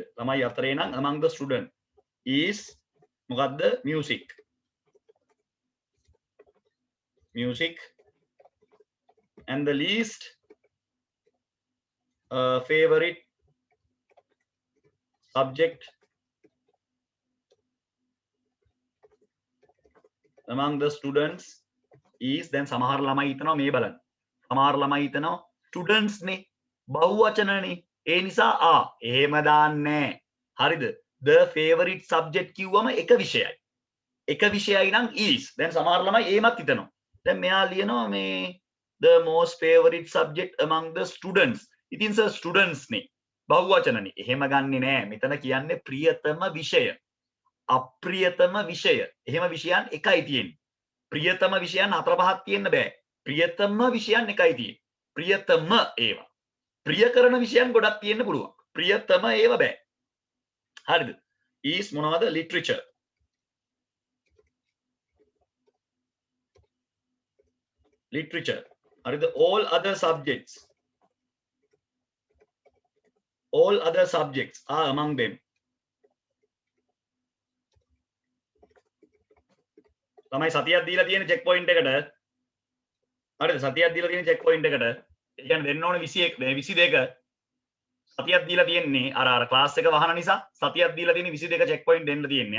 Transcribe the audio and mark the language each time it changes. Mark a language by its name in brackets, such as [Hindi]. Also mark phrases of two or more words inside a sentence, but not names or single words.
[Sinhala] තමයි අතරේ නම් [English] among the student is [Sinhala] මොකද්ද? [English] music and the least favorite subject among the students is then [Sinhala] සමහර ළමයි හිතනවා මේ බලන්න. සමහර ළමයි හිතනවා students නේ බහුවචනනේ. ඒ නිසා එහෙම දාන්නේ. හරිද? [English] the favorite subject [Sinhala] කිව්වම එක විෂයයි. එක විෂයයි නම් is. දැන් සමහර ළමයි ඒමත් හිතනවා. දැන් මෙයා ලියනවා මේ [English] the most favorite subject among the students. [Sinhala] ඉතින් සර් students නේ බහුවචනනේ. එහෙම ගන්නෙ නෑ. මෙතන කියන්නේ ප්‍රියතම විෂය. අප්‍රියතම විෂය. එහෙම විෂයන් එකයි තියෙන්නේ. ප්‍රියතම විෂයන් හතර පහක් තියෙන්න බෑ. ප්‍රියතම විෂයන් එකයි තියෙන්නේ. ප්‍රියතම ඒවා. ප්‍රිය කරන විෂයන් ගොඩක් තියෙන්න පුළුවන්. ප්‍රියතම ඒවා බෑ. හරිද? is මොනවද? literature. හරිද? [English] all other subjects are among them. [Sinhala] තමයි සතියක් දීලා තියෙන චෙක් පොයින්ට් එකට. හරිද? සතියක් දීලා තියෙන චෙක් පොයින්ට් එකට. ඒ කියන්නේ දෙන්න ඕනේ 21 22 සතියක් දීලා තියෙන්නේ අර ක්ලාස් එක වහන නිසා සතියක් දීලා තියෙන්නේ 22 චෙක් පොයින්ට් දෙන්න තියෙන්නේ.